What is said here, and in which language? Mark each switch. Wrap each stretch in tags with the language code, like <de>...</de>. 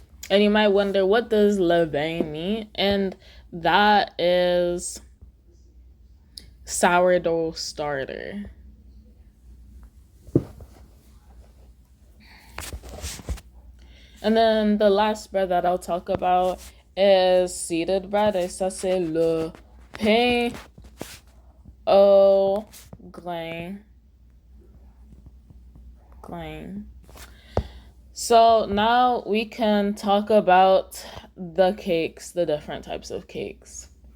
<en>And you might wonder, what does levain mean? And that is sourdough starter. And then the last bread that I'll talk about is seeded bread.</en> <fr>Et ça c'est le pain au grain.</fr> <en>So now we can talk about the cakes, the different types of cakes.</en>